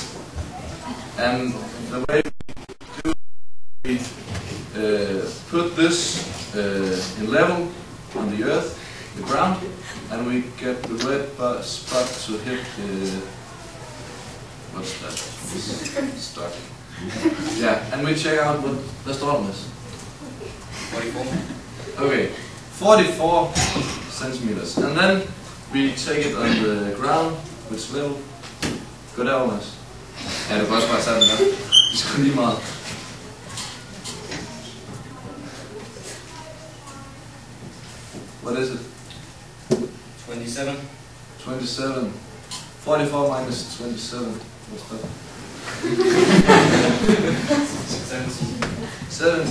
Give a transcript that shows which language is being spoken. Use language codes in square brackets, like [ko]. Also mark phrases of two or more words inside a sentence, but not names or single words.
[en] And the way we put this in level on the earth, the ground, and we get the red spot to hit the, what's that? Stuck. Yeah, and we check out what the storm is. 44. Okay, 44 centimeters. And then we take it on the ground, which level. [da] Gå derover, Mads. Ja, du kan også bare tage den der. Det skal lige meget. [en] What is it? 27. 27. 44 minus 27. What's that? 7.